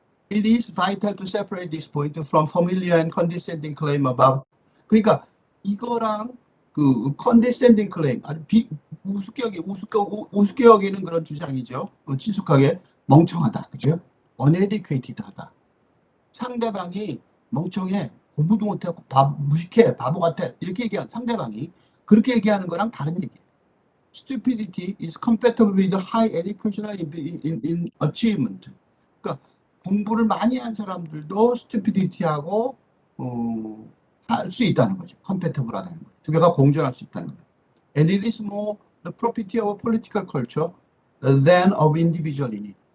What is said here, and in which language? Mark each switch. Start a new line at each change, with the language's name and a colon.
English: It is vital to separate this point from familiar and condescending claim about.
Korean: 그러니까 이거랑 그 condescending claim, 아주 우습게 여기는 그런 주장이죠. 친숙하게 멍청하다, 그죠? uneducated하다. 상대방이 멍청해, 공부도 못하고 무식해, 바보 같아 이렇게 얘기한 상대방이 그렇게 얘기하는 거랑 다른 얘기예요.
English: stupidity is compatible with high educational in achievement.
Korean: 그러니까 공부를 많이 한 사람들도 stupidity하고 할 수 있다는 거죠. compatible 하다는 거죠. 두 개가 공존할 수 있다는 거죠.
English: And it is more the property of political culture than of individual in it.